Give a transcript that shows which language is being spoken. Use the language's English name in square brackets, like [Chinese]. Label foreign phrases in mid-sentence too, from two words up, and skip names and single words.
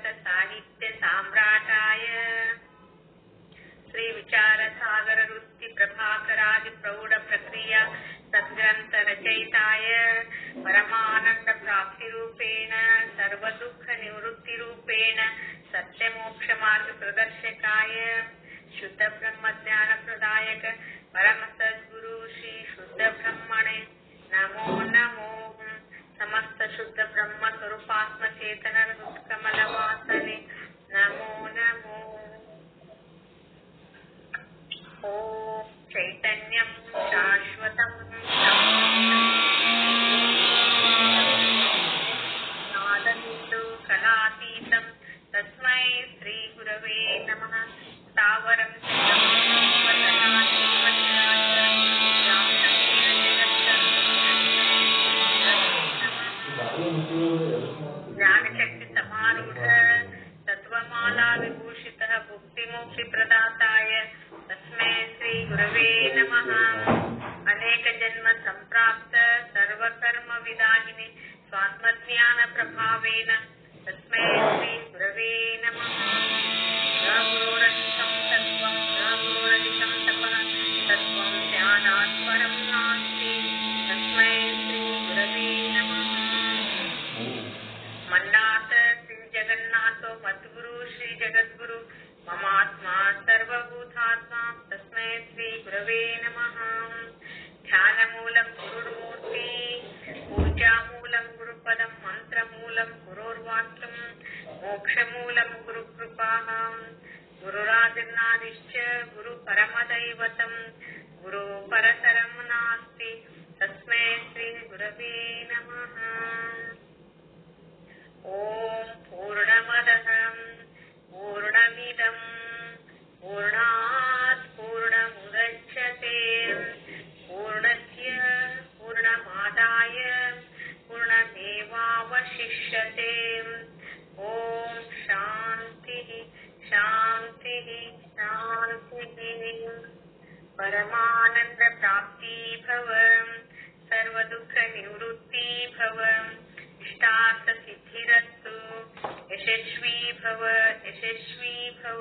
[Sanskrit] ಸಾಹಿತ್ಯ ಸಾಮ್ರಾಟಾಯ ಶ್ರೀ ವಿಚಾರ ಸಾಗರ ವೃತ್ತಿ ಪ್ರಭಾಕರಾದಿ ಪ್ರೌಢ ಪ್ರಕ್ರಿಯಾ ಸದ್ಗ್ರಂಥ ರಚಯಿತಾಯ ಪರಮಾನಂದ ಪ್ರಾಪ್ತಿ ರೂಪೇಣ ಸರ್ವ ದುಃಖ ನಿವೃತ್ತಿ ರೂಪೇಣ ಸತ್ಯ ಮೋಕ್ಷ ಮಾರ್ಗ ಪ್ರದರ್ಶಕಾಯ ಶುದ್ಧ ಬ್ರಹ್ಮ ಜ್ಞಾನ ಪ್ರದಾಯಕ ಪರಮ ಸದ್ಗುರು ಶ್ರೀ ಶುದ್ಧ ಬ್ರಹ್ಮಣೆ ನಮೋ ನಮೋ. ಸಮಸ್ತ ಶುದ್ಧ ಬ್ರಹ್ಮ ಸ್ವರೂಪಾತ್ಮ ಚೇತನರ ಕಮಲ ವಾಸನೆ ನಮೋ ನಮೋ. ಓಂ ಚೈತನ್ಯಂ ಶಾಶ್ವತಂ ನಾದಬಿಂದು ಕಲಾತೀತಂ ತಸ್ಮೈ ಶ್ರೀ ಗುರವೇ ನಮಃ. ಸ್ಥಾವರಂ ಜ್ಞಾನಶಕ್ತಿ ಸಮಾರೂಢ ತತ್ವಮಾಲಾ ವಿಭೂಷಿತ ಭುಕ್ತಿ ಮುಕ್ತಿ ಪ್ರದಾತಾಯ ತಸ್ಮೈ ಶ್ರೀ ಗುರವೇ ನಮಃ. ಅನೇಕ ಜನ್ಮ ಸಂಪ್ರಾಪ್ತ ಸರ್ವಕರ್ಮ ವಿದಾಹಿನಿ ಸ್ವಾತ್ಮಜ್ಞಾನ ಪ್ರಭಾವೇನ ತಸ್ಮೈ ಶ್ರೀ ಗುರವೇ ನಮಃ. ಗುರುರಹಿತಂ ತತ್ವಂ ಗುರುರಹಿತಂ ತಪಃ ತತ್ವಂ ಧ್ಯಾನಾತ್ ಪರಂ ನಾಸ್ತಿ ತಸ್ಮೈ ಶ್ರೀ ಗುರವೇ ನಮಃ. ಮನ್ನಾಥ ಶ್ರೀ ಜಗನ್ನಾಥೋ ಮದ್ಗುರು ಶ್ರೀ ಜಗದ್ಗುರು ಮಮಾತ್ಮ ಸರ್ವಭೂತಾತ್ಮ ತಸ್ಮೈ ಶ್ರೀ ಗುರವೇ ನಮಃ. ಧ್ಯಾನ ಮೂಲಂ ಗುರುರ್ಮೂರ್ತಿ, ಪೂಜಾ ಮೂಲಂ ಗುರುಪದಂ, ಮಂತ್ರ ಮೂಲಂ ಗುರೋರ್ವಾಕ್ಯಂ, ಮೋಕ್ಷ ಮೂಲಂ ಗುರು ಕೃಪಾ, ಗುರುರಾದಿರ್ನಾದಿಶ್ಚ ಗುರು ಪರಮದೈವತಂ, ಗುರು ಪರತರಂ ನಾಸ್ತಿ ತಸ್ಮೈ ಶ್ರೀ ಗುರವೇ ನಮಃ. ಓಂ ಪೂರ್ಣಮದಃ ಪೂರ್ಣಮಿದಂ ಪೂರ್ಣಾತ್ ಪೂರ್ಣಮುದಚ್ಯತೆ ಪೂರ್ಣಸ್ಯ ಪೂರ್ಣಮಾದಾಯ ಪೂರ್ಣಮೇವಾವಶಿಷ್ಯತೆ. ಓಂ ಶಾಂತಿ ಶಾಂತಿ ಶಾಂತಿ. ಪರಮಾನಂದ ಪ್ರಾಪ್ತಿ ಭವ ಸರ್ವ ದುಃಖ ನಿವೃತ್ತಿ ಭವ, ಇಷ್ಟಾರ್ಥ ಸಿದ್ಧಿರಸ್ತು, ಯಶಸ್ವಿ ಭವ ಯಶಸ್ವಿ ಭವ.